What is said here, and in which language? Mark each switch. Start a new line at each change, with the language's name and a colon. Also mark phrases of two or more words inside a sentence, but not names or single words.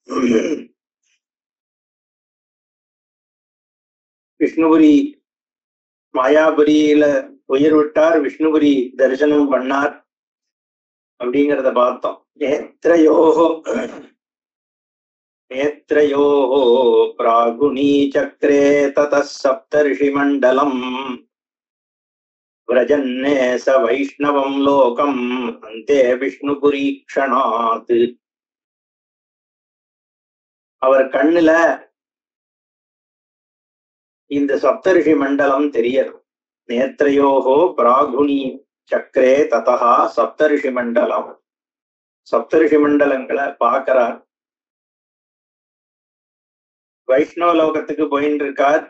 Tamil: விஷ்ணுபுரி மாயாபுரியில உயிர் விட்டார், விஷ்ணுபுரி தரிசனம் பண்ணார் அப்படிங்கிறத பார்த்தோம்.
Sanskrit: नेत्रयोः प्राघूर्णी चक्रे ततः सप्तर्षि मण्डलम् व्रजन्ने स वैष्णवं लोकम् अन्ते विष्णुपुरीक्षणात्
Tamil: அவர் கண்ணுல இந்த சப்தரிஷி மண்டலம் தெரியறது.
Sanskrit: नेत्रयोः प्राघूर्णी चक्रे ततः सप्तर्षि मण्डलम्.
Tamil: சப்தரிஷி மண்டலங்களை பார்க்கிறார். வைஷ்ணவ லோகத்துக்கு போயின்னு இருக்கார்.